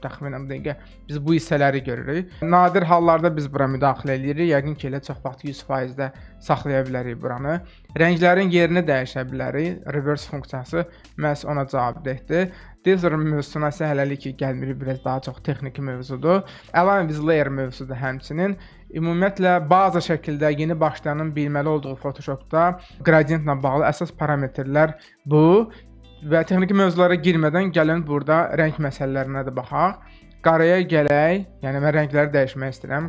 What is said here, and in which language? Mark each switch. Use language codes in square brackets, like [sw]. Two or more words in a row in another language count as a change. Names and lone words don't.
[az] Təxminən bu dəqiqə biz bu hissələri görürük. Nadir hallarda biz bura müdaxilə edirik. Yəqin ki, elə çox vaxt 100%-də saxlaya bilərik buranı. Rənglərin yerini dəyişə bilərik. Reverse funksiyası məhz ona cavabdehdir. Differ mövzusuna isə hələlik ki, gəlmirik, biraz daha çox texniki mövzudur. [en] Align with Layer [az] mövzusudur həmçinin. Ümumiyyətlə, bazı şəkildə yeni başlayanın bilməli olduğu Photoshopda qradiyentlə bağlı əsas parametrlər bu və texniki mövzulara girmədən gəlin burada rəng məsələlərinə də baxaq. Qaraya gələk, yəni mən rəngləri dəyişmək istəyirəm.